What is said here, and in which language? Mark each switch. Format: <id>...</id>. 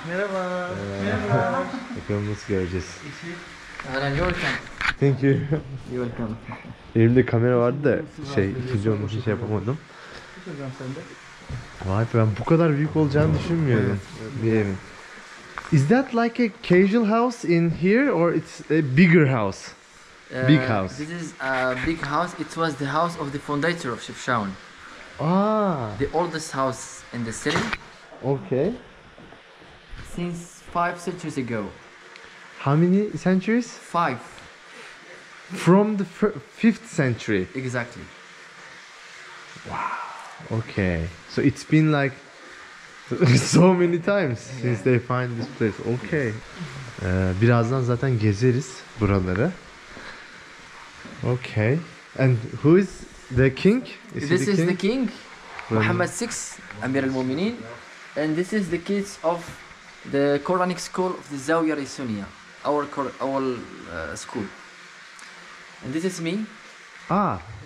<tr>Merhaba. Bakalım nasıl göreceğiz.</tr> <en>You're welcome. Thank you. You're welcome.</en> <tr>Elimde kamera vardı da ikinci onun için şey yapamadım. Vay be, ben bu kadar büyük olacağını düşünmüyordum bir evin.</tr> <en>Is that like a casual house in here or it's a bigger house? Big house. This is a big house. It was the house of the fondator of Chefchaouen. Ah, The oldest house in the city okay. since 5 centuries ago. How many centuries? 5, From the 5th century. exactly. Okay. So it's been like so many times since they find this place. Okay.</en> <tr>Birazdan zaten gezeriz buraları.</tr> <en>Okay. And who is the king? This is the king, Muhammad VI, Amir al-Mu'minin, and this is the kids of the Quranic school of the Zawiya Risuniya, our school. And this is me Ah.</en>